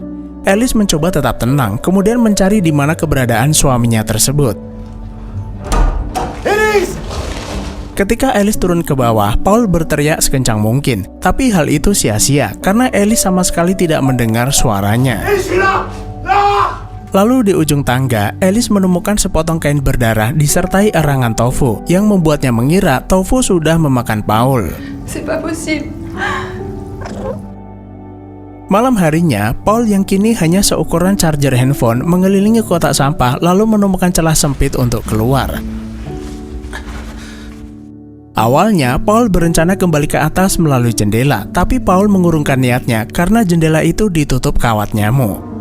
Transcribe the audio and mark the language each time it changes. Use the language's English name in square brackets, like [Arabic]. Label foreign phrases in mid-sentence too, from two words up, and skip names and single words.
[Indonesian] Alice mencoba tetap tenang, kemudian mencari di mana keberadaan suaminya tersebut. Élise! Ketika Alice turun ke bawah, Paul berteriak sekencang mungkin. Tapi hal itu sia-sia, karena Alice sama sekali tidak mendengar suaranya. [French] Élise, je suis là! Là! [Indonesian] Lalu di ujung tangga, Alice menemukan sepotong kain berdarah disertai erangan Tofu, yang membuatnya mengira Tofu sudah memakan Paul. [French] C'est pas possible. [Indonesian] Malam harinya, Paul yang kini hanya seukuran [English] charger handphone [Indonesian] mengelilingi kotak sampah lalu menemukan celah sempit untuk keluar. Awalnya, Paul berencana kembali ke atas melalui jendela, tapi Paul mengurungkan niatnya karena jendela itu ditutup kawat nyamuk.